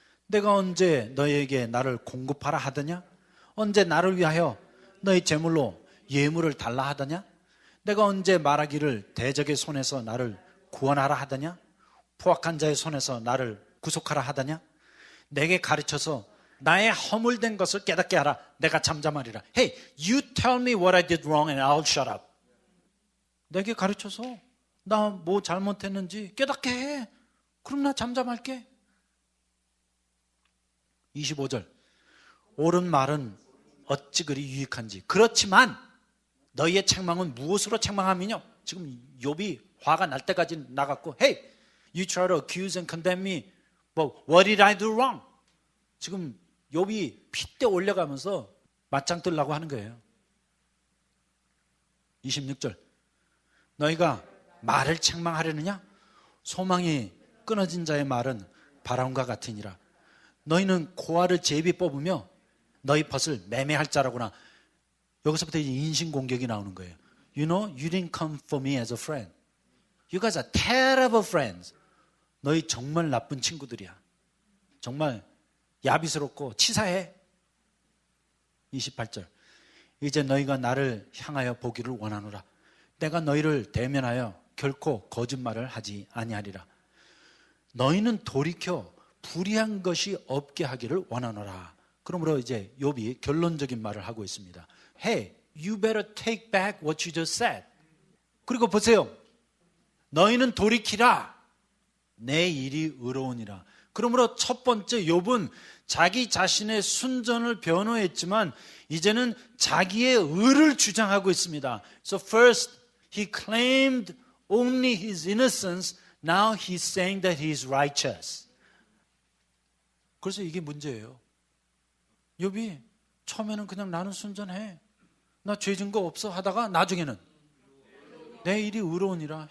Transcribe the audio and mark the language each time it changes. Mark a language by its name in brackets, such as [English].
[Korean] 내가 언제 너희에게 나를 공급하라 하더냐? 언제 나를 위하여 너희 재물로 예물을 달라 하더냐? 내가 언제 말하기를 대적의 손에서 나를 구원하라 하더냐? 포악한 자의 손에서 나를 구속하라 하더냐? 내게 가르쳐서 나의 허물된 것을 깨닫게 하라. 내가 잠잠하리라. [English] Hey, you tell me what I did wrong and I'll shut up. [Korean] 내게 가르쳐서 나 뭐 잘못했는지 깨닫게 해. 그럼 나 잠잠할게. 25절. 옳은 말은 어찌 그리 유익한지. 그렇지만 너희의 책망은 무엇으로 책망함이냐? 지금 욥이 화가 날 때까지 나갔고, [English] Hey, you try to accuse and condemn me. But what did I do wrong? [Korean] 지금 욥이 핏대 올려가면서 맞짱 뜨려고 하는 거예요. 26절. 너희가 말을 책망하려느냐? 소망이 끊어진 자의 말은 바람과 같으니라. 너희는 고아를 제비 뽑으며 너희 벗을 매매할 자라구나. 여기서부터 이제 인신공격이 나오는 거예요. [English] You know, you didn't come for me as a friend. You guys are terrible friends. [Korean] 너희 정말 나쁜 친구들이야. 정말 야비스럽고 치사해. 28절. 이제 너희가 나를 향하여 보기를 원하노라. 내가 너희를 대면하여 결코 거짓말을 하지 아니하리라. 너희는 돌이켜 불의한 것이 없게 하기를 원하노라. 그러므로 이제 욥이 결론적인 말을 하고 있습니다. [English] Hey, you better take back what you just said. [Korean] 그리고 보세요. 너희는 돌이키라. 내 일이 의로우니라. 그러므로 첫 번째 욥은 자기 자신의 순전을 변호했지만 이제는 자기의 의를 주장하고 있습니다. [English] So first he claimed only his innocence. Now he's saying that he is righteous. [Korean] 그래서 이게 문제예요. 욥이 처음에는 그냥 나는 순전해. 나 죄 진 거 없어 하다가 나중에는 내 일이 의로우니라.